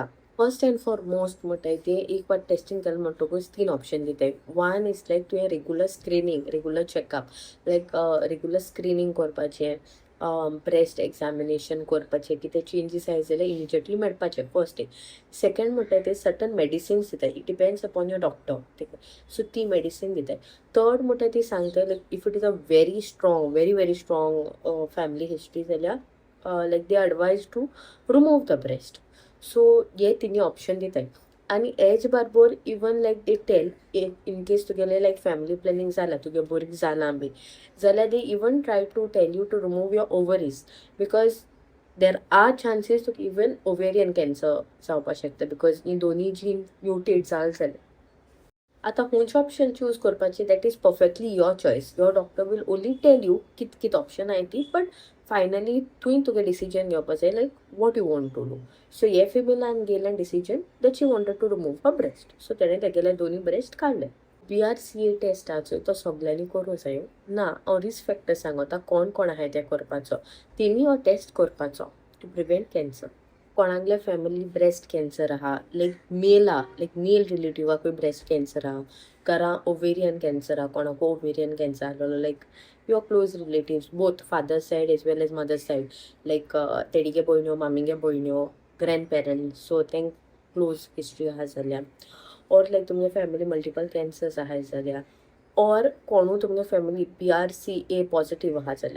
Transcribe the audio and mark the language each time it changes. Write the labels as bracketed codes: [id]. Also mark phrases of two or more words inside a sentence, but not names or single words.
[en] first and foremost [gok] म्हणटाय ते एक पाट टेस्टिंग केलें म्हणटकूच 3 ऑप्शन दिताय. [en] one is like तुवें regular screening, regular checkup, like regular screening करपाचें, breast examination करपाचें, कितें चेंजीस [gok] आहाय जाल्यार [en] इमिजिएटली मेळपाचें. first thing. second [gok] म्हणटाय ते [en] certain medicines दिताय, it depends upon your doctor. सो ती मेडिसीन दिताय. थर्ड [gok] म्हणटाय ती सांगताय [en] like if it is a very strong very strong family history जाल्यार like they advise to remove the breast. सो [gok] हे तिनी ऑप्शन दिताय. आनी [en] as far as even like they tell in case [gok] तुगेलें लायक फॅमिली प्लॅनिंग जालां, तुगे भुरगीं जालां बी जाल्यार [en] they even try to tell you to remove your ovaries because there are chances [gok] तुका इवन ओवेरियन कॅन्सर जावपाक शकता [en] बिकॉज [gok] ही दोन्ही जीन म्युटेट जाल जाल्यार. आतां खंयचें ऑप्शन चूज करपाचें [en] that is perfectly your choice. your doctor will only tell you [gok] कित ऑप्शन आहाय ती, [en] but finally [gok] तुवें तुगे डिसिजन घेवपाक जाय [en] like what you want to do. सो [gok] हे फिमेलान गेलें [en] decision that she wanted to remove a breast. [gok] सो तेणें तेगेले दोन्ही ब्रेस्ट काडले. BRCA टेस्टाचो तो सगळ्यांनी करूं जायो ना. हांव [en] risk factor [gok] सांगता कोण कोण आहाय ते करपाचो. तेमी हो टेस्ट करपाचो [en] to prevent cancer. [gok] कोणागल्या फॅमिली [en] breast cancer [gok] आहा लायक मेल आहा, [en] like male relative breast cancer [gok] आहा, घरा [en] ovarian cancer [gok] आहा, कोणाकू [en] ovarian cancer आहलोलो like your close relatives both father side as well as mother side, like [gok] तेडीगे भयण्यो, मामीगे भयण्यो, [en] grand parents, so [gok] तेंक क्लोज हिस्ट्री आहा जाल्यार, [en] ऑर लायक [gok] तुमगे फॅमिली मल्टिपल कॅन्सर्स आहाय जाल्यार, [en] ऑर [gok] कोणूय तुमगे फॅमिली BRCA पॉझिटिव्ह आहा जाल्यार.